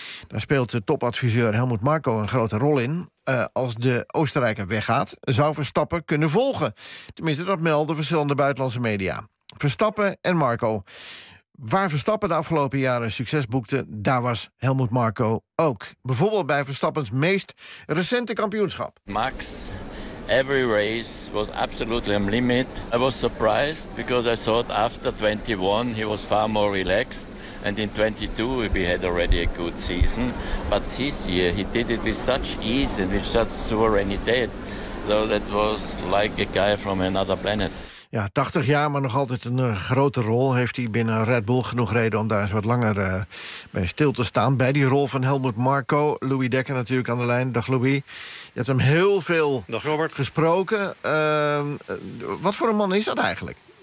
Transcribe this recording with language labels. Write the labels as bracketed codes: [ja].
[nl] Daar speelt de topadviseur Helmut Marko een grote rol in. Als de Oostenrijker weggaat, zou Verstappen kunnen volgen. Tenminste, dat melden verschillende buitenlandse media. Verstappen en Marko. Waar Verstappen de afgelopen jaren succes boekte, daar was Helmut Marko ook. Bijvoorbeeld bij Verstappens meest recente kampioenschap. [en] Max, every race was absolutely on limit. I was surprised because I thought after 21 he was far more relaxed. And in 22 he had already a good season. But this year he did it with such ease and with such sovereignty. So that was like a guy from another planet. [nl] Ja, 80 jaar, maar nog altijd een grote rol. Heeft hij binnen Red Bull genoeg reden om daar eens wat langer bij stil te staan? Bij die rol van Helmut Marko, Louis Dekker natuurlijk aan de lijn. Dag Louis. Je hebt hem heel veel gesproken. Wat voor een man is dat eigenlijk?